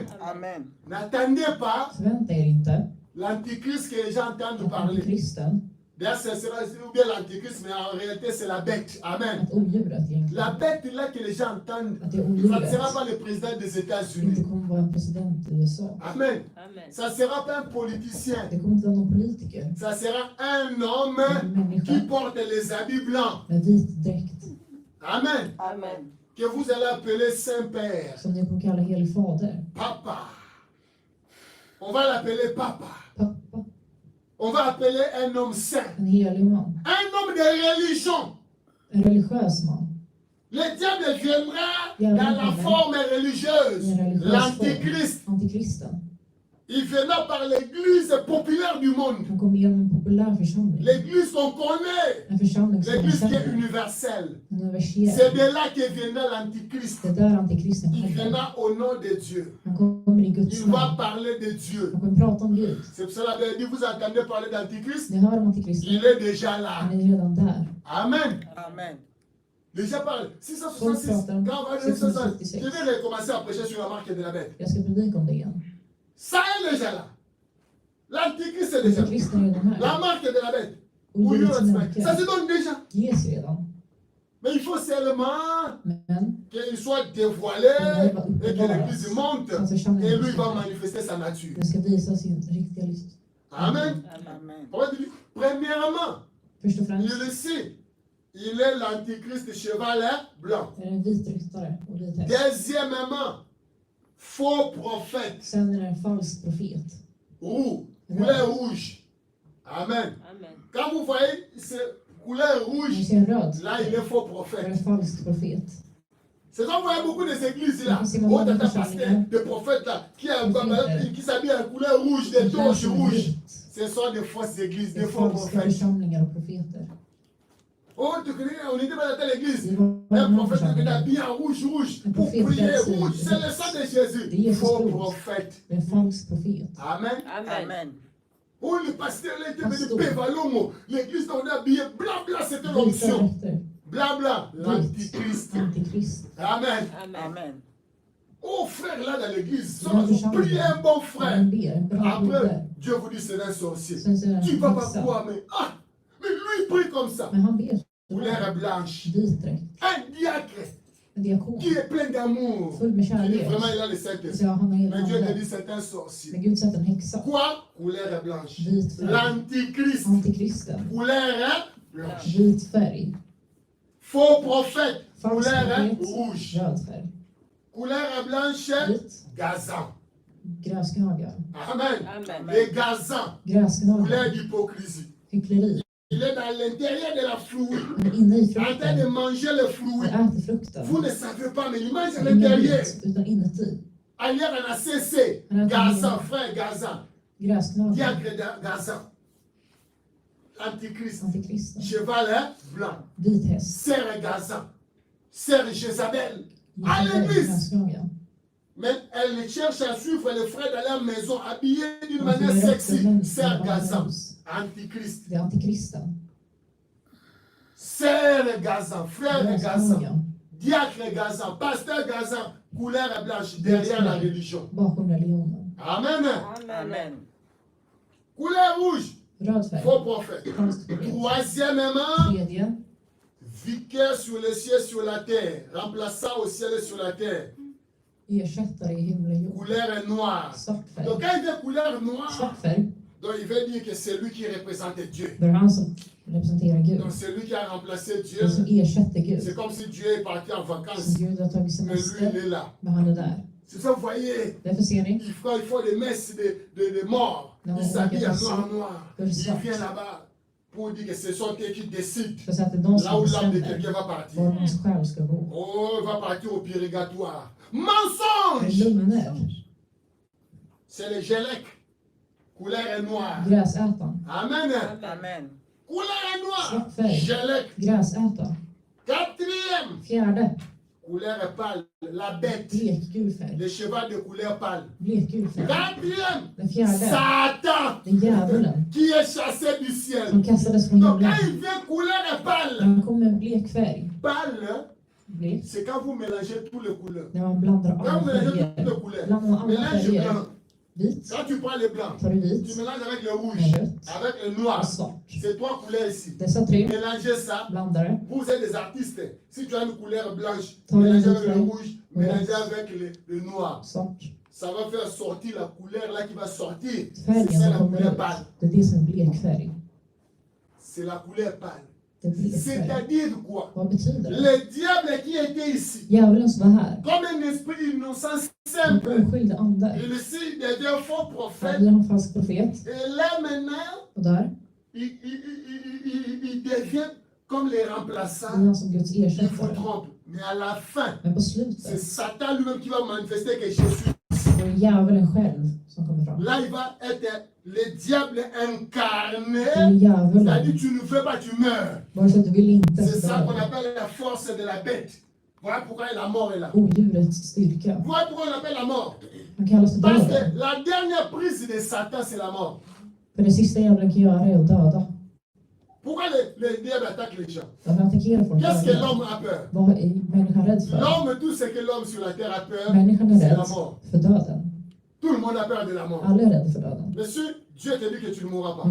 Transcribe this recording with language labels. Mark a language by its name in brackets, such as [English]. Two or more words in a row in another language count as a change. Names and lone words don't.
[French] Amen. N'attendez pas [Swedish] Förvänta er inte [French] l'antichrist que les gens entendent [Swedish] att [French] parler. [Swedish] antikristen, [French] D'ailleurs, ce sera ou bien l'antichrist, mais en réalité, c'est la bête. Amen. [Swedish] att odjuret [French] La [Swedish] egentligen, [French] bête là que les gens entendent, [Swedish] att det är [French] ça ne [Swedish] odjuret [French] sera pas le président des [Swedish] inte [French] États-Unis. [Swedish] kommer vara en president i USA. [French] Amen. [Swedish] Amen. [French] Ça ne sera pas un politicien. [Swedish] Det kommer inte vara någon politiker, [French] Ça sera un homme [Swedish] en människa [French] qui porte les habits blancs. [Swedish] med vit dräkt, [French] Amen. [Swedish] Amen. [French] Que vous allez appeler Saint-Père, [Swedish] som ni kommer kalla helig fader, [French] Papa. On va l'appeler Papa. [Swedish] pappa, [French] On va appeler un homme saint. [Swedish] en helig man, [French] Un homme de religion. [Swedish] en religiös man. [French] Le diable viendra dans la forme religieuse. L'antichrist. [Swedish] Antikristen, [French] Il viendra par l'église populaire du monde. [Swedish] han kommer genom en populär församling, [French] L'église qu'on connaît. [Swedish] en församling som man [French] L'église qui est [Swedish] känner, [French] universelle. [Swedish] en universell. [French] C'est de là que viendra l'antichrist. [Swedish] Det är där antikristen [French] Il [Swedish] kommer. [French] viendra au nom de Dieu. [Swedish] Han kommer i Guds [French] Il va [Swedish] namn. [French] parler de Dieu. [Swedish] Han kommer prata om Gud. [French] C'est pour cela que vous entendez parler d'antichrist. [Swedish] Ni hör om antikristen, [French] Il est déjà là. [Swedish] han är redan där. [French] Amen. [Swedish] Amen. [French] Déjà parle. 666. Quand on va dire 666, je vais recommencer à prêcher sur la marque de la bête. [Swedish] Jag ska predika om det igen. [French] Ça est déjà là. L'antichrist est déjà là. [Swedish] Antikristen är redan [French] La [Swedish] här. [French] marque de la bête. [Swedish] Och [French] Oui, [Swedish] ljudets [French] ça [Swedish] märke [French] se donne déjà. [Swedish] ges redan. [French] Mais il faut seulement [Swedish] Men [French] qu'il soit dévoilé et que l'église monte. [Swedish] att [French] Et [Swedish] församlingen [French] lui va manifester sa nature. [Swedish] den ska visa sin riktiga liv. [French] Amen. [Swedish] Amen. [French] On va dire, premièrement, [Swedish] Först och [French] il [Swedish] främst [French] le sait. Il est l'antichrist cheval blanc. [Swedish] är det en vit ryttare och vit häst. [French] Deuxièmement, faux prophète. [Swedish] Sen är det en falsk profet. [French] Roux, couleur rouge. Amen. [Swedish] Amen. [French] Quand vous voyez ce couleur [Swedish] När [French] rouge, [Swedish] vi ser en röd, [French] là il est faux [Swedish] då är [French] prophète. [Swedish] det en falsk profet. [French] C'est ça, vous voyez beaucoup des églises là, C'est mon oh, t'as nom, pasteur, des prophètes là, qui s'habillent en couleur rouge, des torches rouges. Ce sont des fausses églises, [Swedish] Det [French] des [Swedish] är [French] faux [Swedish] falska [French] prophètes. [Swedish] församlingar och profeter. [French] Oh, tu connais, on était dans telle église. [Swedish] Det var [French] Un [Swedish] en [French] prophète qui est [Swedish] församling. [French] habillé en rouge, rouge, Un pour prophète prier qui a rouge. dit- C'est le sang de [Swedish] Det är [French] Jésus. [Swedish] Jesus [French] Faux [Swedish] blod. [French] prophète. [Swedish] Det är en falsk profet. [French] Amen. [Swedish] Amen. [French] Amen. Oh, le pasteur là était venu Pasteur. Pévalomo. L'église, on est habillé blanc, blanc, c'était [Swedish] Vita [French] l'onction. [Swedish] dräkter. [French] Blabla, l'antichrist. [Swedish] Antikrist. [French] Amen. [Swedish] Amen. [French] Amen. Oh frère là dans l'église, Dans le vous priez un bon [Swedish] Han [French] frère. [Swedish] ber en bra [French] Après, [Swedish] broder. [French] Dieu vous dit c'est un sorcier. [Swedish] Sen säger [French] Tu vas [Swedish] han [French] pas [Swedish] häxa. [French] croire, mais mais lui il prie comme ça. [Swedish] Men han ber [French] Couleur blanche. [Swedish] vit dräkt. [French] Un diacre [Swedish] En diakon. [French] qui est plein d'amour. [Swedish] Full med [French] Il dit [Swedish] kärlek. [French] vraiment il a le [Swedish] Så [French] Saint-Esprit. [Swedish] han har [French] Mais Dieu te [Swedish] ande. [French] dit c'est un sorcier. [Swedish] Men Gud sätter en häxa. [French] Quoi? Couleur blanche. [Swedish] Vit färg. [French] L'antichrist. [Swedish] Antikristen. [French] Couleur blanche. [Swedish] Vit färg. [French] Faux prophète. [Swedish] Falsk [French] Couleur [Swedish] profet. [French] rouge. [Swedish] Röd färg. [French] Couleur blanche. [Swedish] Vit. [French] Gazan. [Swedish] Gräsknagar. [French] Amen. [Swedish] Amen. [French] Et gazan. [Swedish] Gräsknagar. [French] Couleur d'hypocrisie. [Swedish] Hyckleri. [French] Il est dans l'intérieur de la flouille. [Swedish] Han är inne i [French] En train de [Swedish] frukten. [French] manger le [Swedish] Han [French] fruit. [Swedish] äter frukten. [French] Vous ne savez pas, mais il mange à [Swedish] Ingen [French] l'intérieur. [Swedish] vet, utan inuti. [French] Ailleurs, on a cessé. Gazan, frère Gazan. [Swedish] Gräsknagar. [French] Diacre Gazan. Antichrist. [Swedish] Antikristen. [French] Cheval hein, blanc. [Swedish] Vit häst. [French] Sœur Gazan. Sœur Jézabel. À l'église. [Swedish] Gräsknagar. [French] Mais elle cherche à suivre les frères dans leur maison, habillés d'une [Swedish] Han [French] manière [Swedish] följer efter [French] sexy. [Swedish] män [French] Sœur [Swedish] som [French] Gazan. [Swedish] hus. [French] Antichrist. [Swedish] Det är antikristen. [French] Sœur Gazan. Frère Gazan. [Swedish] Gräsknagar. [French] Diacre Gazan. Pasteur Gazan. Couleur blanche derrière la religion. [Swedish] Bakom religionen. [French] Amen. [Swedish] Amen. [French] Couleur rouge. [Swedish] Röd färg. [French] Faux prophète. [Swedish] Falsk profet. [French] Troisièmement, [Swedish] Tredje. [French] vicaire sur le ciel, sur la terre. Remplaçant au ciel et sur la terre. [Swedish] Ersättare i himmel och jord. [French] Couleur est noire. [Swedish] Svart färg. [French] Donc quand il dit couleur noire, [Swedish] Svart färg. [French] donc il veut dire que c'est lui qui représente Dieu. [Swedish] Då är det han som representerar Gud. [French] Donc c'est lui qui a remplacé Dieu. [Swedish] Den som ersätter Gud. [French] C'est comme si Dieu est parti en vacances, [Swedish] Som Gud har tagit [French] mais lui il [Swedish] semester. [French] est là. [Swedish] Men han är där. [French] C'est ça, vous voyez, [Swedish] Därför ser ni. [French] il faut des messes de morts. Non, Il s'habille en ok, noir, noir. c'est Il ça. vient là-bas pour dire que ce sont eux qui décident [Swedish] För så att det är de [French] là où [Swedish] som [French] l'âme de [Swedish] bestämmer [French] quelqu'un va partir. [Swedish] var hans själ ska gå. [French] Oh, il va partir au purgatoire. [Swedish] Det är [French] Mensonge! [Swedish] lögner. [French] C'est le gélec. Couleur est noire. [Swedish] Gräsätaren. [French] Amen. [Swedish] Amen. [French] Couleur est noire. [Swedish] Svart färg. [French] Gélec. [Swedish] Gräsätare. [French] Quatrième. [Swedish] Fjärde. [French] Couleur est pâle. La bête. [Swedish] Blekgul färg. [French] Le cheval de couleur pâle. [Swedish] Blekgul färg. [French] Quatrième. [Swedish] Den fjärde. [French] Satan. [Swedish] Det är djävulen. [French] Qui est chassé du ciel. [Swedish] Som kastades från [French] Donc quand [Swedish] himlen. [French] il vient couleur est pâle. [Swedish] Han kom med blek färg. [French] Pâle, [Swedish] Blek. [French] c'est quand vous mélangez toutes les couleurs. [Swedish] När man blandar [French] Quand [Swedish] alla [French] vous mélangez [Swedish] färger. [French] toutes les couleurs. [Swedish] Blandar man alla [French] Mélange le [Swedish] färger. [French] blanc. [Swedish] Vit. [French] Quand tu prends le blanc, [Swedish] Tar du [French] tu [Swedish] vit. [French] mélanges avec le rouge, [Swedish] Med rött. [French] avec le noir. [Swedish] Och svart. [French] C'est trois couleurs ici. [Swedish] Dessa tre. [French] Mélangez ça. [Swedish] Blandar det. [French] Vous êtes des artistes. Si tu as une couleur blanche, [Swedish] Ton [French] mélangez [Swedish] vit [French] avec le [Swedish] färg. [French] rouge, mélangez avec le noir. [Swedish] Svart. [French] Ça va faire sortir la couleur là qui va sortir. C'est [Swedish] Färgen [French] ça [Swedish] som [French] la [Swedish] kommer [French] couleur [Swedish] ut. [French] pâle. [Swedish] Det är det som är blekfärg. [French] C'est la couleur pâle. [Swedish] Det är blekfärg. [French] C'est-à-dire quoi? [Swedish] Vad betyder det? [French] Le diable qui était ici, [Swedish] Djävulen som var här. [French] comme un esprit innocent [Swedish] En [French] simple, [Swedish] oskyldig ande. [French] il ici devient faux [Swedish] Här [French] prophète. [Swedish] blir han falsk profet. [French] Et là maintenant, [Swedish] Och där [French] il devient comme les [Swedish] blir [French] remplaçants. [Swedish] han som Guds [French] Il vous [Swedish] ersättare. [French] trompe. Mais à la fin, [Swedish] Men på [French] c'est [Swedish] slutet [French] Satan lui-même qui va manifester que Jésus. [Swedish] så är det djävulen själv som kommer fram. [French] Là, il va être le diable [Swedish] Det är [French] incarné. [Swedish] djävulen. [French] C'est-à-dire, tu ne veux pas, tu meurs. [Swedish] Vare sig du vill inte [French] C'est [Swedish] så [French] ça qu'on [Swedish] dör [French] appelle la force de la bête. Voilà pourquoi la mort est là. [Swedish] odjurets styrka. [French] Voilà pourquoi on appelle la mort. [Swedish] Han kallas för [French] Parce [Swedish] döden. [French] que la dernière prise de Satan, c'est la mort. [Swedish] För det sista djävulen kan göra är att döda. [French] Pourquoi le diable attaque les gens? [Swedish] Han attackerar folk. [French] Qu'est-ce que l'homme a peur? [Swedish] Vad är människan rädd för? [French] L'homme, tout ce que l'homme sur la terre a peur, [Swedish] Människan är [French] c'est la [Swedish] rädd [French] mort. [Swedish] för döden. [French] Tout le monde a peur de la mort. [Swedish] Alla är rädda för döden. [French] Monsieur, Dieu te dit que tu ne mourras pas.